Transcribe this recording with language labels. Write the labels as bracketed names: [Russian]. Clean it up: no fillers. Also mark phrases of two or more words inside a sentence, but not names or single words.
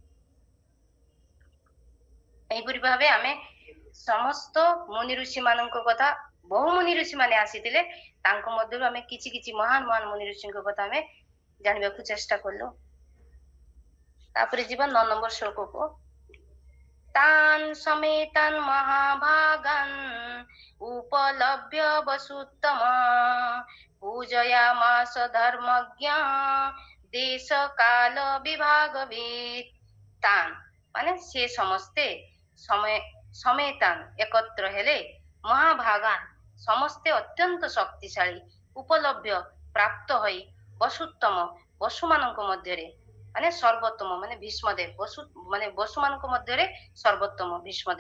[Odia] ଏହିପରି ଭାବେ ଆମେ ସମସ୍ତ ମୁନି ଋଷି ମାନଙ୍କ କଥା, ବହୁ ମୁନି ଋଷି ମାନେ ଆସିଥିଲେ, ତାଙ୍କ ମଧ୍ୟରୁ ଆମେ କିଛି କିଛି ମହାନ ମୁନି ଋଷିଙ୍କ କଥା ଆମେ ଜାଣିବାକୁ ଚେଷ୍ଟା କଲୁ। ତାପରେ ଯିବା 9 ନମ୍ବର ଶ୍ଲୋକକୁ। [Sanskrit] तान् समेतान् महाभागान् उपलभ्य वसुत्तम पूजयामास धर्मज्ञ देश काल विभागवित्। [Odia] तान् ମାନେ ସେ ସମସ୍ତେ ସमेତାନ୍ ଏକତ୍ର ହେଲେ, ମହାଭାଗାନ୍ ସମସ୍ତେ ଅତ୍ୟନ୍ତ ଶକ୍ତିଶାଳୀ, ଉପଲଭ୍ୟ ପ୍ରାପ୍ତ ହୋଇ, ବସୁତ୍ତମ ବସୁମାନଙ୍କ ମଧ୍ୟରେ ମାନେ ସର୍ବୋତ୍ତମ ମାନେ ଭୀଷ୍ମଦେବ ମାନେ ବସୁମାନଙ୍କ ମଧ୍ୟରେ ସର୍ବୋତ୍ତମ ଭୀଷ୍ମଦେବ।